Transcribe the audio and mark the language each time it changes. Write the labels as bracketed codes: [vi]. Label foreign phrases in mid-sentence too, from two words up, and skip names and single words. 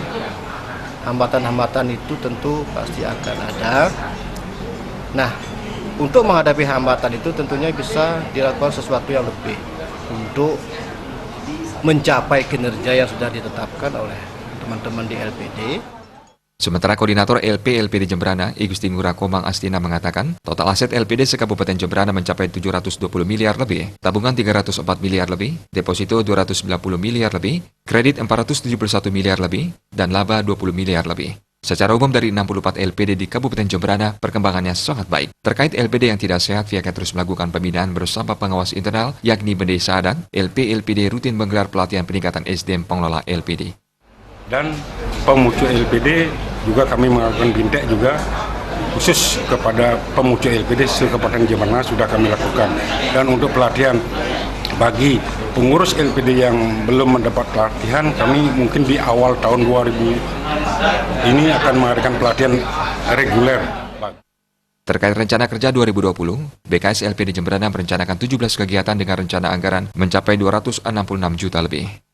[id] Hambatan-hambatan itu tentu pasti akan ada. Nah, untuk menghadapi hambatan itu tentunya bisa dilakukan sesuatu yang lebih untuk mencapai kinerja yang sudah ditetapkan oleh teman-teman di LPD. Sementara Koordinator LPD Jembrana, I Gusti Ngurah Komang Astina mengatakan, total aset LPD se-Kabupaten Jembrana mencapai 720 miliar lebih, tabungan 304 miliar lebih, deposito 290 miliar lebih, kredit 471 miliar lebih, dan laba 20 miliar lebih. Secara umum dari 64 LPD di Kabupaten Jembrana, perkembangannya sangat baik. Terkait LPD yang tidak sehat, pihaknya terus melakukan pembinaan bersama pengawas internal, yakni Bendesa Adan, LPD rutin menggelar pelatihan peningkatan SDM pengelola LPD. Dan pemucuk LPD juga kami melakukan bintek juga khusus kepada pemucuk LPD se-Kabupaten Jembrana sudah kami lakukan. Dan untuk pelatihan bagi pengurus LPD yang belum mendapat pelatihan, kami mungkin di awal tahun 2000 ini akan mengadakan pelatihan reguler. Terkait rencana kerja 2020, BKS LPD Jembrana merencanakan 17 kegiatan dengan rencana anggaran mencapai 266 juta lebih.